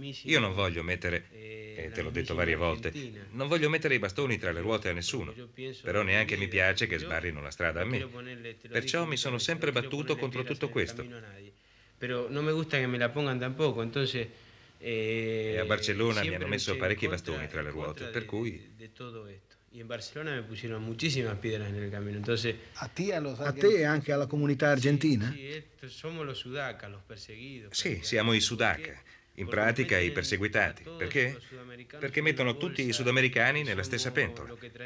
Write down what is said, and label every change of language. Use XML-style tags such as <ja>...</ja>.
<it>Io non voglio mettere, e te l'ho detto varie volte, non voglio mettere i bastoni tra le ruote a nessuno, però neanche mi piace che sbarrino la strada a me. Perciò mi sono sempre battuto contro tutto questo.</it> <es>Però non mi gusta che me la pongan tampoco, entonces</es> <it>E a Barcellona mi hanno messo parecchi bastoni tra le ruote, per cui...</it> <es>Y en Barcelona me pusieron muchísimas piedras en el camino. Entonces,</es> <it>A te A te e anche alla comunità argentina?</it> <es>somos los sudacas, los perseguidos.</es> <it>Sì, siamo i Sudaca, in pratica i perseguitati. Perché? Perché mettono tutti i sudamericani nella stessa pentola.</it>